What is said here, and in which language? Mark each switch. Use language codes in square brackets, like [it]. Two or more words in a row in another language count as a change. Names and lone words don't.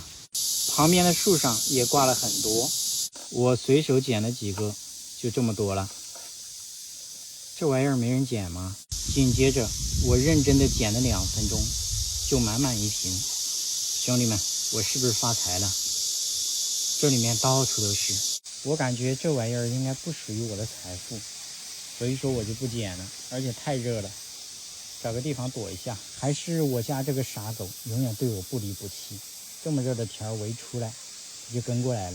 [zh] 旁邊的樹上也掛了很多，我隨手撿了幾個，就這麼多了。這玩意兒沒人撿嗎？緊接着我認真的撿了2分鐘，就滿滿一瓶。兄弟們，我是不是發財了？這裡面到處都是，我感覺這玩意兒應該不屬於我的財富，所以說我就不撿了，而且太熱了，找個地方躲一下。還是我家這個傻狗永遠對我不離不棄，這麼熱的天兒我一出來就跟過來了。